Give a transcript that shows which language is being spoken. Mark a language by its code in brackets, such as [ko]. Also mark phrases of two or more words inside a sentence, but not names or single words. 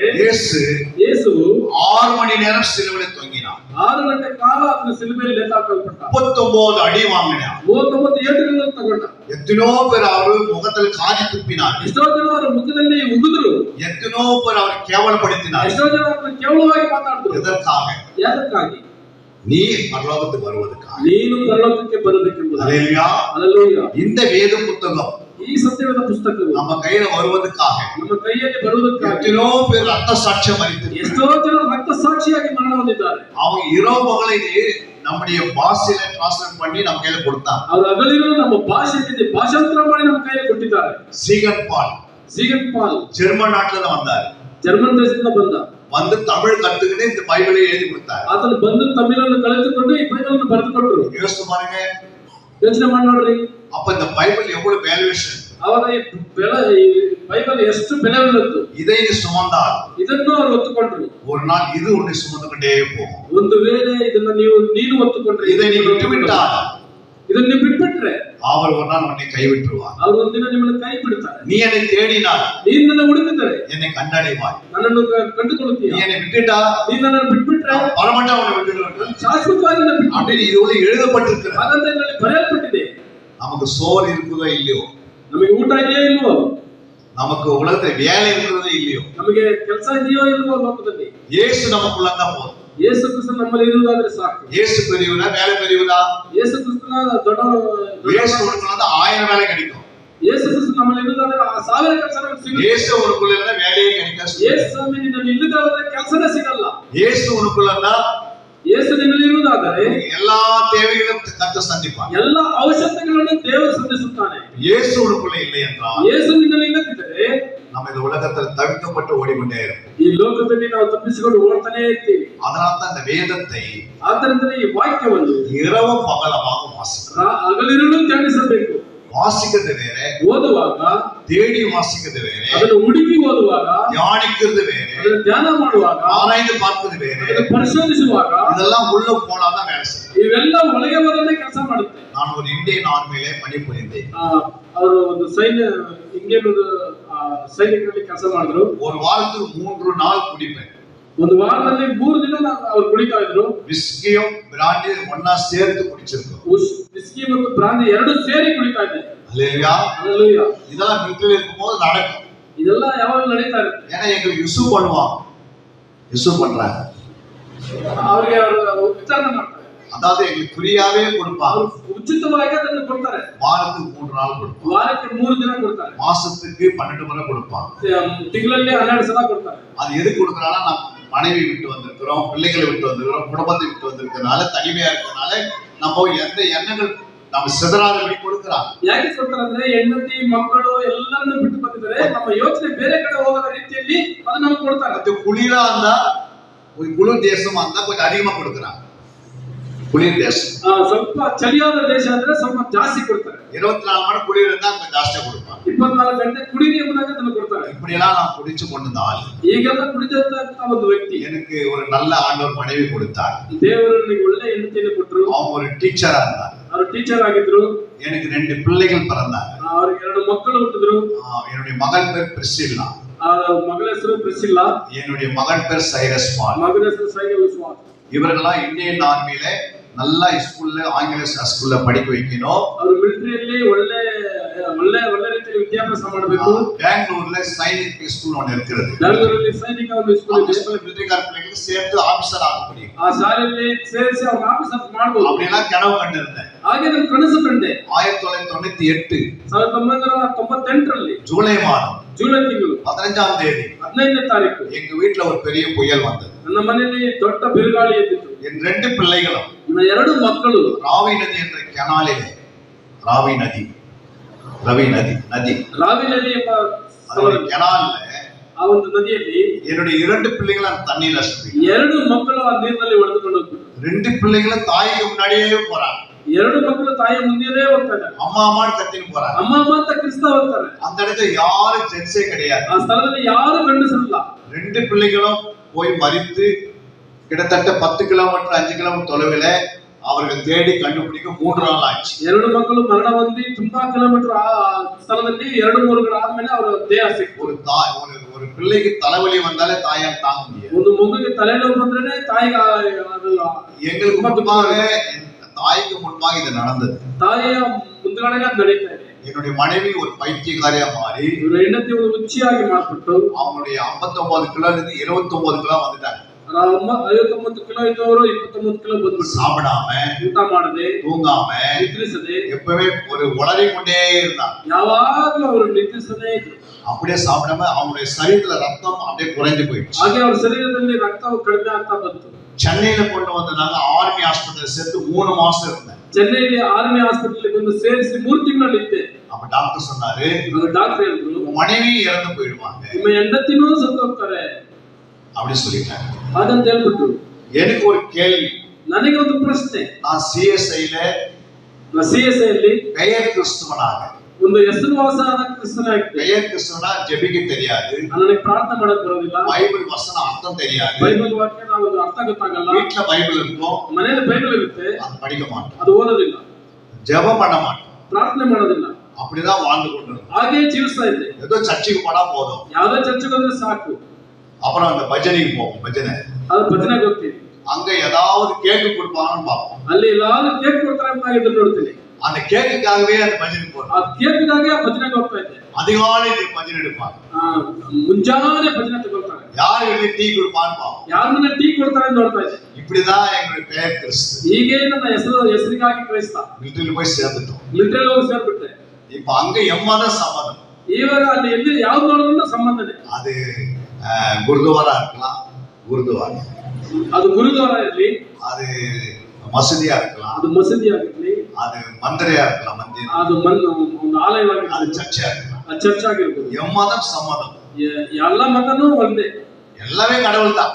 [ta] இயேசு [kn] ಯೇಸು [ta] 6 மணி நேரம் சிலுவையில் தொங்கினார், [kn] 6 ಗಂಟೆ ಕಾಲ ಅದನ್ನ ಸಿಲುಬೆಯಲ್ಲಿ ನೇತಾಕಲ್ಪಟ್ಟ, [ta] 39 அடி வாங்கினார், [kn] 39 ಏಟುಗಳನ್ನು ತಗೊಂಡ. [ta] எத்தனோ பேர் அவர் முகத்தில் காரி துப்பினார், [kn] ಎಷ್ಟೋ ಜನ ಅವರ ಮುಖದಲ್ಲಿ ಉಗಿದ್ರು, [ta] எத்தனோ பேர் அவர் கேவலப்படுத்தினார். [kn] ಎಷ್ಟೋ ಜನ ಅವರನ್ನು ಕೇವಲವಾಗಿ ಮಾತಾಡಿದ್ರು. [ta] எதற்காக? [kn] ಯಾದಕ್ಕಾಗಿ? [ta] நீ பரலோகத்துக்கு வருவதற்காக, [kn] ನೀನು ಪರಲೋಕಕ್ಕೆ ಬರಬೇಕೆಂಬುದು. [ta] அல்லேலூயா. [kn] ಹಲ್ಲೆಲೂಯಾ. [ta] இந்த வேத புத்தகம் [kn] ಈ ಸತ್ಯವೇದ ಪುಸ್ತಕವು [ta] நம்ம கையில வருவதற்காக [kn] ನಮ್ಮ ಕೈಯಲ್ಲಿ ಬರುವುದಕ್ಕಾಗಿ [ta] எத்தனோ பேர் ரத்த சாட்சியம் அளித்து, [kn] ಎಷ್ಟೋ ಜನ ರಕ್ತ ಸಾಕ್ಷಿಯಾಗಿ ಮರಣ ಹೊಂದಿದ್ದಾರೆ. [ta] அவங்க இரவு பகலை நம்முடைய பாஷையில டிரான்ஸ்லேட் பண்ணி நம்ம கையில கொடுத்தாங்க. [kn] ಅವರು ಹಗಲಿರುಳು ನಮ್ಮ ಭಾಷೆಯಲ್ಲಿ ಭಾಷಾಂತರ ಮಾಡಿ ನಮ್ಮ ಕೈಯಲ್ಲಿ ಕೊಟ್ಟಿದ್ದಾರೆ. [ta] சீகன் பால் ஜெர்மன் நாட்டுல தான் வந்தார், [kn] ಜರ್ಮನ್ ದೇಶದಿಂದ ಬಂದ, [ta] வந்து தமிழ் கத்துக்கிட்டு இந்த பைபிளை எழுதி கொடுத்தார். [kn] ಆತನು ಬಂದು ತಮಿಳನ್ನು ಕಲಿತುಕೊಂಡು ಈ ಬೈಬಲನ್ನು ಬರೆದು ಕೊಟ್ಟರು. [ta] யோசிச்சு பாருங்க, [kn] ಯೋಚನೆ ಮಾಡಿ ನೋಡ್ರಿ, [ta] அப்ப இந்த பைபிள் எவ்வளவு வேல்யூஷன், [kn] ಅವಾಗ ಈ ಬೈಬಲ್ ಎಷ್ಟು ಬೆಲೆ ಉಳ್ಳದ್ದು. [ta] இதை நீ சுமந்தால் [kn] ಇದನ್ನು ಅವರು ಒತ್ತುಕೊಂಡ್ರು, [ta] ஒரு நாள் இது உன்னை சுமந்து கொண்டே போகும். [kn] ಒಂದು ವೇಳೆ ಇದನ್ನ ನೀನು ಒತ್ತುಕೊಂಡ್ರೆ, [ta] இதை நீ விட்டுவிட்டால் [kn] ಇದನ್ನ ನೀವು ಬಿಟ್ಬಿಟ್ರೆ [ta] அவர் ஒரு நாள் உன்னை கைவிட்டுருவார். [kn] ಅವರು ಒಂದಿನ ನಿಮ್ಮನ್ನು ಕೈ ಬಿಡ್ತಾರೆ. [ta] நீ என்னை தேடினால் [kn] ನೀನು ನನ್ನ ಹುಡುಕಿದರೆ [ta] என்னை கண்டடைவாய், [kn] ನನ್ನನ್ನು ಕಂಡುಕೊಳ್ಳುತ್ತೀಯ. [ta] நீ என்னை விட்டுட்டா [kn] ನೀನು ನನ್ನನ್ನು ಬಿಟ್ಬಿಟ್ರೆ [ta] பரமண்டா உன்னை விட்டுடுவேன் [kn] ಶಾಶ್ವತವಾಗಿ ನನ್ನ ಬಿಟ್ಟು [ta] அப்படின்னு இது உள்ள எழுதப்பட்டிருக்கிறது. [kn] ಹಾಗಂತ ಇದರಲ್ಲಿ ಬರೆಯಲ್ಪಟ್ಟಿದೆ. [ta] நமக்கு சோறு இருக்குதோ இல்லையோ, [kn] ನಮಗೆ ಊಟ ಇದೆಯೋ ಇಲ್ವೋ, [ta] நமக்கு உலகத்துல வேலை இருக்கிறதோ இல்லையோ, [kn] ನಮಗೆ ಕೆಲಸ ಇದೆಯೋ ಇಲ್ವೋ ಲೋಕದಲ್ಲಿ, [ta] இயேசு நமக்குள்ள தான் போதும். [kn] ಯೇಸು ಕ್ರಿಸ್ತ ನಮ್ಮಲ್ಲಿ ಇರುವುದಾದ್ರೆ ಸಾಕು. [ta] இயேசு பெரியவனா வேலை பெரியவனா? [kn] ಯೇಸು ಕ್ರಿಸ್ತನ ದೊಡ್ಡ [ta] இயேசு உனக்குள்ள 1000 வேலை கிடைக்கும். [kn] ಯೇಸು ಕ್ರಿಸ್ತ ನಮ್ಮಲ್ಲಿ ಇರುವುದಾದ್ರೆ 1000 ಕೆಲಸ ನಮಗೆ ಸಿಗುತ್ತೆ. [ta] இயேசு உனக்குள்ள இருந்தா வேலையே கிடைக்காது. [kn] ಯೇಸು ಸ್ವಾಮಿ ನಿನ್ನಲ್ಲಿ ಇಲ್ಲದಾದ್ರೆ ಕೆಲಸನೇ ಸಿಗಲ್ಲ. [ta] இயேசு உனக்குள்ள இருந்தா [kn] ಯೇಸು ನಿಮ್ಮಲ್ಲಿರುವುದಾದರೆ [ta] எல்லா தேவைகளும் கர்த்தர் சந்திப்பார். [kn] ಎಲ್ಲ ಅವಶ್ಯಕತೆಗಳನ್ನು ದೇವರು ಸಂಧಿಸುತ್ತಾನೆ. [ta] இயேசு உங்களுக்குள்ள இல்லை என்றால் [kn] ಯೇಸು ನಿನ್ನಲ್ಲಿ ಇಲ್ಲದಿದ್ದರೆ [ta] நம்ம இந்த உலகத்தில் தவிக்கப்பட்டு ஓடிக்கொண்டே இருப்போம். [kn] ಈ ಲೋಕದಲ್ಲಿ ನಾವು ತಪ್ಪಿಸಿಕೊಂಡು ಓಡ್ತಾನೆ ಇರ್ತೀವಿ. [ta] அதனால தான் இந்த வேதத்தை [kn] ಆದ್ದರಿಂದ ಈ ವಾಕ್ಯವನ್ನು [ta] இரவும் பகலமாக வாசிக்கிறோம். [kn] ಹಗಲಿರುಳು ಧ್ಯಾನಿಸಬೇಕು. [ta] வாசிக்கிறது வேற, [kn] ಓದುವಾಗ [ta] தேடி வாசிக்கிறது வேற, [kn] ಅದನ್ನು ಹುಡುಕಿ ಓದುವಾಗ, [ta] தியானிக்கிறது வேற, [kn] ಅದನ್ನು ಧ್ಯಾನ ಮಾಡುವಾಗ, [ta] ஆராய்ந்து பார்ப்பது வேற. [kn] ಅದನ್ನು ಪರಿಶೋಧಿಸುವಾಗ [ta] இதெல்லாம் உள்ள போனாதான் வேலை செய்யும். [kn] ಇವೆಲ್ಲ ಒಳಗೆ ಹೋದ್ರೆ ಕೆಲಸ ಮಾಡುತ್ತೆ. [ta] நான் ஒரு இந்தியன் ஆர்மியிலே பணிபுரிந்தேன். [kn] ಅವರು ಒಂದು ಇಂಡಿಯನ್ ಸೈನಿಕರಲ್ಲಿ ಕೆಲಸ ಮಾಡಿದ್ರು. [ta] ஒரு வாரத்துக்கு 3 நாள் குடிப்பேன். [kn] ಒಂದು ವಾರದಲ್ಲಿ 3 ದಿನ ಅವರು ಕುಡಿತಾ ಇದ್ರು. [ta] விஸ்கியும் பிராண்டி ஒண்ணா சேர்த்து குடிச்சிருக்கோம். [kn] ವಿಸ್ಕಿ ಮತ್ತು ಬ್ರಾಂದಿ ಎರಡು ಸೇರಿ ಕುಡಿತಾ ಇದ್ದಾರೆ. [ta] அல்லேலூயா. அல்லேலூயா. இதெல்லாம் வீட்டில் இருக்கும்போது நடக்கும். [kn] ಇದೆಲ್ಲ ಯಾವಾಗ ನಡೀತಾ ಇರುತ್ತೆ. [ta] ஏன்னா எங்களுக்கு யுசு பண்ணுவாங்க. யுசு பண்றாங்க. [kn] ಅವರಿಗೆ ಅವರು ವಿಚಾರಣೆ ಮಾಡ್ತಾರೆ. [ta] அதாவது எங்களுக்கு ஃப்ரீயாவே கொடுப்பாங்க. [kn] ಉಚಿತವಾಗಿ ಅದನ್ನು ಕೊಡ್ತಾರೆ. [ta] வாரத்துக்கு 3 நாள் கொடுப்பாங்க. [kn] ವಾರಕ್ಕೆ 3 ದಿನ ಕೊಡ್ತಾರೆ. [ta] மாசத்துக்கு 12 முறை கொடுப்பாங்க. [kn] ತಿಂಗಳಲ್ಲಿ 12 ಸಲ ಕೊಡ್ತಾರೆ. [ta] அது எது கொடுக்கறானா நம்ம மனைவி விட்டு வந்திருக்கிறோம், பிள்ளைகளை விட்டு வந்திருக்கிறோம், குடும்பத்தை விட்டு வந்திருக்கிறனால, தனிமையா இருக்கறனால நம்ம எந்த எண்ணங்கள் நம்ம சிதறாதபடி கொடுக்கறாங்க. [kn] ಯಾಕೆ ಕೊಡ್ತಾರೆ ಅಂದ್ರೆ ಹೆಂಡತಿ ಮಕ್ಕಳು ಎಲ್ಲರನ್ನು ಬಿಟ್ಟು ಬಂದಿದ್ದಾರೆ, ನಮ್ಮ ಯೋಚನೆ ಬೇರೆ ಕಡೆ ಹೋಗದ ರೀತಿಯಲ್ಲಿ ಅದು ನಮಗೆ ಕೊಡ್ತಾರೆ. [ta] அது குளிரா இருந்தா ஒரு குளிர் தேசமா இருந்தா கொஞ்சம் அதிகமா கொடுக்கறாங்க. குளிர் தேசம் [kn] ಸ್ವಲ್ಪ ಚಳಿಯಾದ ದೇಶ ಅಂದ್ರೆ ಸ್ವಲ್ಪ ಜಾಸ್ತಿ ಕೊಡ್ತಾರೆ. [ta] 24 மணி குளிர் இருந்தா கொஞ்சம் ಜಾಸ್ತಿ கொடுப்பாங்க. [kn] 24 ಗಂಟೆ ಕುಡಿರಿ ಎಂಬುದಾಗಿ ಅದನ್ನು ಕೊಡ್ತಾರೆ. [ta] இப்படி எல்லாம் நான் குடிச்சு கொண்ட ஆள். [kn] ಈಗೆಲ್ಲ ಕುಡಿದಂತ ಒಂದು ವ್ಯಕ್ತಿ. [ta] எனக்கு ஒரு நல்ல ஆண்டவர் மனைவி கொடுத்தார். [kn] ದೇವರು ನನಗೆ ಒಳ್ಳೆ ಹೆಂಡತಿಯನ್ನು ಕೊಟ್ಟರು. [ta] அவங்க ஒரு டீச்சரா இருந்தார். [kn] ಅವರು ಟೀಚರ್ ಆಗಿದ್ರು. [ta] எனக்கு 2 பிள்ளைகள் பிறந்தாங்க. [kn] ಅವರಿಗೆ 2 ಮಕ್ಕಳು ಹುಟ್ಟಿದ್ರು. [ta] என்னுடைய மகன் பேர் பிரிசில்லா. [kn] ಮಗಳ ಹೆಸರು ಪ್ರಿಸಿಲ್ಲಾ. [ta] என்னுடைய மகன் பேர் சைரஸ் பால். [kn] ಮಗನ ಹೆಸರು ಸೈರಸ್ ಪಾಲ್. [ta] இவர்களெல்லாம் இந்தியன் ஆர்மியில நல்லா ஸ்கூல்ல ஆங்கில ஸ்கூல்ல படிக்க வைக்கணும். [kn] ಅವರು ಮಿಲಿಟರಿಯಲ್ಲಿ ಒಳ್ಳೆ ರೀತಿಯಲ್ಲಿ ವಿದ್ಯಾಭ್ಯಾಸ ಮಾಡಬೇಕು. [ta] பெங்களூர்ல சைனிக் ஸ்கூல் ஒன்னு இருக்குது. [kn] ಬೆಂಗಳೂರಲ್ಲಿ ಸೈನಿಕ ಒಂದು ಸ್ಕೂಲ್ ಇದೆ. ಸ್ಕೂಲ್ ಮಿಲಿಟರಿಗಾರ [ta] பிள்ளைகளுக்கு சேர்த்து ஆபீசர் ஆக முடியும். [kn] ಆ ಶಾಲೆಯಲ್ಲಿ ಸೇರಿಸಿ ಅವರು ಆಫೀಸರ್ ಮಾಡಬಹುದು. [ta] அப்படினா கனவு கண்டிருந்தேன். [kn] ಹಾಗೆ ನಾನು ಕನಸು ಕಂಡೆ. [ta] 1998 [kn] 1998ರಲ್ಲಿ [ta] ஜூலை மாதம் [kn] ಜೂಲೈ ತಿಂಗಳು [ta] 15ஆம் தேதி [kn] 15ನೇ ತಾರೀಕು [ta] எங்க வீட்ல ஒரு பெரிய புயல் வந்தது. [kn] ನನ್ನ ಮನೆಯಲ್ಲಿ ದೊಡ್ಡ ಬಿರುಗಾಳಿ ಎದ್ದಿತು. [ta] என் 2 பிள்ளைகளும் [kn] ನನ್ನ 2 ಮಕ್ಕಳು [ta] ராவி நதி என்ற கனாலிலே ராவி நதி [kn] ಎಂಬ [ta] கனால்ல [kn] ಆ ಒಂದು ನದಿಯಲ್ಲಿ [ta] என்னுடைய 2 பிள்ளைகளை தண்ணீர்ல சுத்தி [kn] 2 ಮಕ್ಕಳು ಆ ನೀರಿನಲ್ಲಿ ಒಡೆದುಕೊಂಡು ಹೋಗ್ತಾರೆ. [ta] 2 பிள்ளைகளும் தாய்க்கு முன்னாடியே போறாங்க. [kn] 2 ಮಕ್ಕಳು ತಾಯಿಯ ಮುಂದೆನೇ ಹೋಗ್ತಾರೆ. [ta] அம்மா அம்மான்னு கத்தின்னு போறாங்க. [kn] ಅಮ್ಮ ಅಮ್ಮ ಅಂತ ಕಿರಿಸ್ತಾ ಹೋಗ್ತಾರೆ. [ta] அந்த இடத்துல யாரும் ஜென்ஸே கிடையாது. [kn] ಆ ಸ್ಥಳದಲ್ಲಿ ಯಾರು ಗಂಡಸರಿಲ್ಲ. [ta] 2 பிள்ளைகளும் போய் மரித்து கிட்டத்தட்ட 10 கிலோமீட்டர் 5 கிலோமீட்டர் தொலைவில் அவர்கள் தேடி கண்டுபிடிக்க 3 நாள் ஆச்சு. [kn] 2 ಮಕ್ಕಳು ಮರಣ ಹೊಂದಿ ತುಂಬಾ ಕಿಲೋಮೀಟರ್ ಆ ಸ್ಥಳದಲ್ಲಿ 2-3 ಆದ್ಮೇಲೆ ಅವರ ದೇಹ ಸಿಕ್ತು. [ta] ஒரு பிள்ளைக்கு தலைவலி வந்தாலே தாயால் தாங்க முடியாது. [kn] ಒಂದು ಮಗುವಿಗೆ ತಲೆನೋವು ಬಂದ್ರೆ ತಾಯಿಗೆ ಅದು [ta] எங்களுக்கு முன்பாக தாய்க்கு முன்பாக இது நடந்தது. [kn] ತಾಯಿಯ ಮುಂದಗಡೆ ಅದು ನಡೀತಾ ಇದೆ. [ta] என்னுடைய மனைவி ஒரு பைத்தியக்காரியா மாறி [kn] ಇವರ ಹೆಂಡತಿ ಒಂದು ಹುಚ್ಚಿಯಾಗಿ ಮಾರ್ಪಟ್ಟು [ta] அவங்களுடைய 59 கிலோ இருந்து 29 கிலೋ வந்துட்டாங்க. [kn] 59 ಕಿಲೋ ಇದ್ದವರು 29 ಕಿಲೋ ಬಂದ್ಬಿಟ್ಟು [ta] சாப்பிடாம [kn] ಊಟ ಮಾಡದೆ [ta] தூங்காம [kn] ನಿದ್ರಿಸದೆ [ta] எப்பவே ஒரு உளறி கொண்டே இருந்தாங்க. [kn] ಯಾವಾಗಲೂ ಅವರು ನಿದ್ರಿಸದೇ ಇದ್ರು. [ta] அப்படியே சாப்பிடாம அவங்களுடைய சரீரத்துல ரத்தம் அப்படியே குறைஞ்சு போயிடுச்சு. [kn] ಹಾಗೆ ಅವರ ಶರೀರದಲ್ಲಿ ರಕ್ತವು ಕಡಿಮೆ ಆಗ್ತಾ ಬಂತು. [ta] சென்னையில கொண்டு வந்தாங்க. [en] army hospital [ta] சேர்த்து 3 மாசம் இருந்தேன். [kn] ಚೆನ್ನೈಲಿ [en] army hospital [kn] ಬಂದು ಸೇರಿಸಿ 3 ತಿಂಗಳಲ್ಲಿ ಇದ್ದೆ. [ta] அப்ப டாக்டர் சொன்னாரு, [kn] ಡಾಕ್ಟರ್ ಹೇಳಿದ್ರು, [ta] மனைவி இறந்து போயிடுவாங்க, [kn] ನಿಮ್ಮ ಹೆಂಡತಿನೂ ಸತ್ತು ಹೋಗ್ತಾರೆ [ta] அப்படி சொல்லிட்டாங்க. [kn] ಹಾಗಂತ ಹೇಳ್ಬಿಟ್ರು. [ta] எனக்கு ஒரு கேள்வி, [kn] ನನಗೆ ಒಂದು ಪ್ರಶ್ನೆ. [ta] நான் சிஎஸ்ஐல [kn] ಸಿಎಸ್ಐ [ta] பெயர் கிறிஸ்துவனாக [kn] ಒಂದು ಹೆಸರುವಾಸಾದ ಕ್ರಿಸ್ತನಾಗಿದ್ದೆ. [ta] பெயர் கிறிஸ்துவனா ஜெபிக்க தெரியாது, [kn] ನನಗೆ ಪ್ರಾರ್ಥನೆ ಮಾಡಕ್ ಬರೋದಿಲ್ಲ, [ta] பைபிள் வசனம் அர்த்தம் தெரியாது, [kn] ಬೈಬಲ್ ವಾಕ್ಯ ನಾವು ಅರ್ಥ ಗೊತ್ತಾಗಲ್ಲ, [ta] வீட்ல பைபிள் இருக்கும் [kn] ಮನೆಯಲ್ಲಿ ಬೈಬಲ್ ಇರುತ್ತೆ, [ta] அது படிக்க மாட்டோம், [kn] ಅದು ಓದೋದಿಲ್ಲ, [ta] ஜெபம் பண்ண மாட்டோம், [kn] ಪ್ರಾರ್ಥನೆ ಮಾಡೋದಿಲ್ಲ, [ta] அப்படிதான் வாழ்ந்து கொண்டிருந்தோம். [kn] ಹಾಗೆ ಜೀವಿಸ್ತಾ ಇದ್ದೆ. [ta] ஏதோ சர்ச்சுக்கு போனா போதும், [kn] ಯಾವ್ದೋ ಚರ್ಚ್ಗೆ ಹೋದ್ರೆ ಸಾಕು, [ta] அப்புறம் அந்த பஜனைக்கு போவோம். பஜனை [kn] ಅದು ಭಜನೆಗೆ ಹೋಗ್ತೀವಿ, [ta] அங்க ஏதாவது கேக்கு கொடுப்பாங்கன்னு பார்ப்போம். [kn] ಅಲ್ಲಿ ಎಲ್ಲಾದ್ರೂ ಕೇಕ್ ಕೊಡ್ತಾರೆ ಅಂತ ಇದನ್ನ ನೋಡ್ತೀನಿ. [ta] அந்த கேக்குக்காகவே அந்த பஜனைக்கு போறோம். [kn] ಆ ಕೇಕ್ಗಾಗಿ ಭಜನೆಗೆ ಹೋಗ್ತಾ ಇದ್ದೆ. [ta] அதிகாலை பஜனை எடுப்பாங்க, [kn] ಮುಂಜಾನೆ ಭಜನೆ ತಗೊಳ್ತಾರೆ, [ta] யாரு வெளியே டீ கொடுப்பான்னு பார்ப்போம். [kn] ಯಾರನ್ನ ಟೀ ಕೊಡ್ತಾರೆ ಅಂತ ನೋಡ್ತಾ ಇದ್ದೆ. [ta] இப்படிதான் எங்களுடைய பெயர் கிறிஸ்து. [kn] ಹೀಗೆ ನನ್ನ ಹೆಸರಿಗಾಗಿ ಕ್ರೈಸ್ತ. [ta] மிலிட்டரியில் போய் சேர்ந்துட்டோம். [kn] ಮಿಲಿಟರಿ ಹೋಗಿ ಸೇರ್ಬಿಟ್ಟೆ. [ta] இப்ப அங்க எம்மத சம்மதம், [kn] ಇವಾಗ ಅಲ್ಲಿ ಎಲ್ಲಿ ಯಾವ್ದು ನೋಡಿದ್ರು ಸಂಬಂಧನೇ. [ta] அது குருதுவாரா இருக்கலாம், குருதுவாரா [kn] ಅದು ಗುರುದ್ವಾರ ಇರ್ಲಿ, [ta] அது மசூதியா இருக்கலாம், [kn] ಅದು ಮಸೀದಿ ಆಗಿರ್ಲಿ, [ta] அது மந்திரையா இருக்கலாம், மந்திர [kn] ಅದು ಒಂದು ಆಲಯವಾಗಿರ್ಲಿ, [ta] அது சர்ச்சா இருக்கலாம். [kn] ಅದು ಚರ್ಚ್ ಆಗಿರ್ಬೋದು. [ta] எம்மதம் சம்மதம் [kn] ಎಲ್ಲ ಮತನೂ ಒಂದೇ, [ta] எல்லாமே கடவுள் தான்.